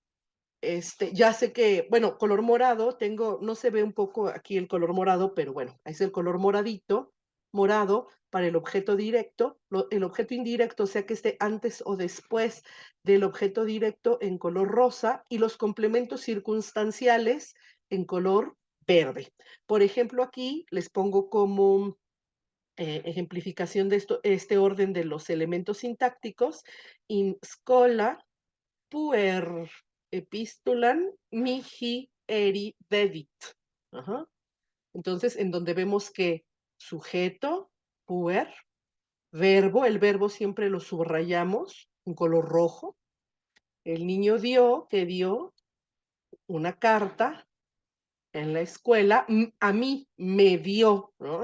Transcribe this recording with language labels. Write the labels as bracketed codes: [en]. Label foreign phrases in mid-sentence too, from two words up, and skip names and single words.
[es] Ya sé que, bueno, color morado, no se ve un poco aquí el color morado, pero bueno, es el color moradito, morado para el objeto directo, el objeto indirecto, o sea que esté antes o después del objeto directo en color rosa y los complementos circunstanciales en color verde. Por ejemplo, aquí les pongo como ejemplificación de este orden de los elementos sintácticos, [la] in schola puer epistulan mihi eri dedit. [es] Ajá. Entonces, en donde vemos que sujeto, puer, verbo, el verbo siempre lo subrayamos en color rojo. El niño que dio una carta en la escuela, a mí me dio, ¿no?